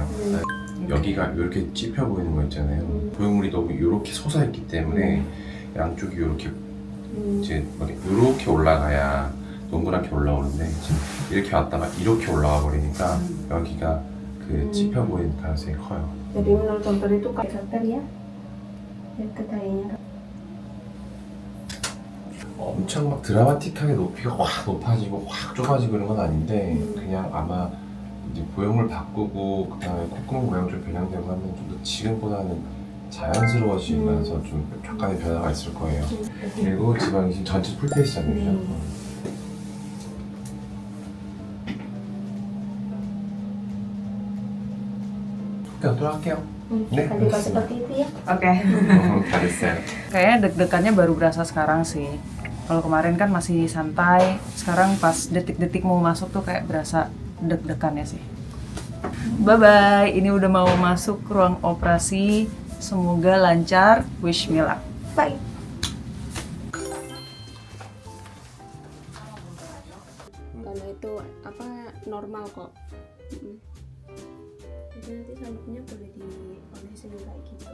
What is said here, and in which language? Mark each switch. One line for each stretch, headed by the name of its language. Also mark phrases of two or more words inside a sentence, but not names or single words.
Korean: 여기가 이렇게 찝혀 보이는 거 있잖아요. 보형물이 너무 이렇게 솟아있기 때문에 양쪽이 이렇게 이제 이렇게 올라가야 동그랗게 올라오는데 지금 이렇게 왔다가 이렇게 올라와 버리니까 여기가 그 찝혀 보이는 가능성이 커요.
Indonesian: jadi menurut dokter itu kayak dokter ya itu kayaknya
Korean: 엄청 막 드라마틱하게 높이가 확 높아지고 확 좁아지고 이런 건 아닌데 그냥 아마 이제 보형물 바꾸고 그다음에 콧구멍 모양 좀 변형되고 하면 좀 더 지금보다는 자연스러워지면서 좀 약간의 변화가 있을 거예요. 그리고 지방이 지금 전체 풀페이스잖아요. 그냥 또 할게요. 네,
Indonesian: kan juga seperti itu ya. Oke.
Korean: 잘했어요.
Indonesian: Kayaknya deg-degannya baru berasa sekarang sih. Kalau kemarin kan masih santai, sekarang pas detik-detik mau masuk tuh kayak berasa deg-degannya sih. Bye-bye, ini udah mau masuk ruang operasi. Semoga lancar,
English: wish me luck. Bye.
Indonesian: Karena itu apa normal kok. Jadi nanti sabuknya boleh diolesin kayak gitu.